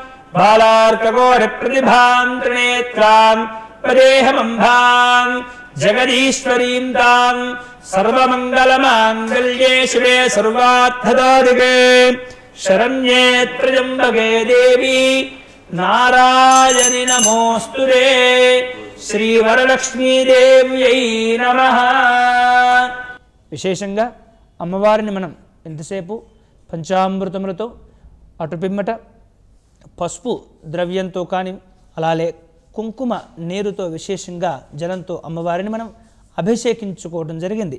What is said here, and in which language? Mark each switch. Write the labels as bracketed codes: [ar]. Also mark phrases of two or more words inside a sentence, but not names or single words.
[sa] बालार्कगोरप्रतिभां त्रिनेत्रां पदेहमम्भां जगदीश्वरीं तां सर्वमङ्गलमाङ्गल्ये शिवे सर्वार्थदादिके शरण्ये त्र्यम्बके देवी नारायणि नमोऽस्तुते శ్రీవరలక్ష్మీదేవ్యై నమః. [te] విశేషంగా అమ్మవారిని మనం ఎంతసేపు పంచామృతములతో అటు పిమ్మట పసుపు ద్రవ్యంతో కానీ అలాగే కుంకుమ నీరుతో విశేషంగా జలంతో అమ్మవారిని మనం అభిషేకించుకోవడం జరిగింది.